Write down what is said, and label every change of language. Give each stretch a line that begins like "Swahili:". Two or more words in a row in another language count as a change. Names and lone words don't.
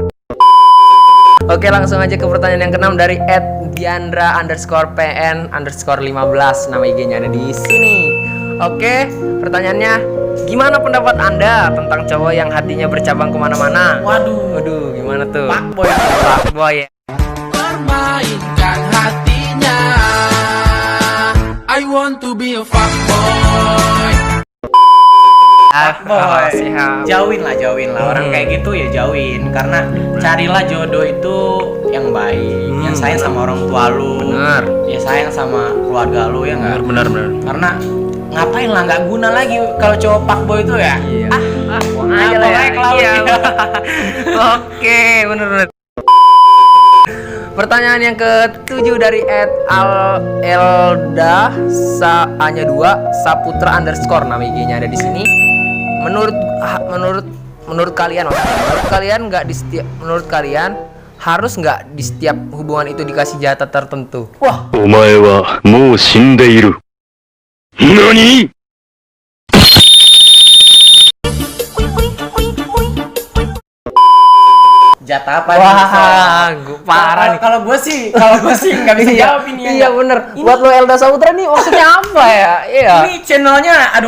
Indonesian: Oke, langsung aja ke pertanyaan yang keenam dari @diandra_pn_15. Nama IG-nya ada di sini. Oke, pertanyaannya, gimana pendapat Anda tentang cowok yang hatinya bercabang kemana-mana? Waduh, Gimana tuh? fuckboy. Fuckboy ya. Permainkan hatinya.
English: I want to be a fuckboy.
Indonesian: Boy, Siap. jauhin lah orang kayak gitu ya, jauhin, karena carilah jodoh itu yang baik, yang sayang sama orang tua lu, Bener. ya sayang sama keluarga lu ya nggak, Bener. karena ngapain lah, nggak guna lagi kalau cowok fuckboy itu ya. Iya. Buang Nah, aja lah ya. pokoknya ke laut. Iya. Oke, bener. Pertanyaan yang ke-7 dari @elda A-nya 2 Saputra_. Nama IG-nya ada di sini. Menurut kalian nggak menurut kalian harus nggak di setiap hubungan itu dikasih jatah tertentu? Wah,
Japanese: お前はもう死んでいる。何？
Indonesian: jatah apa nih? Wah, gue parah nih. Kalau gue sih nggak bisa jawab ini ya. Iya bener. Buat lo Elda Saputra nih maksudnya apa ya? Iya. Ini channelnya, aduh,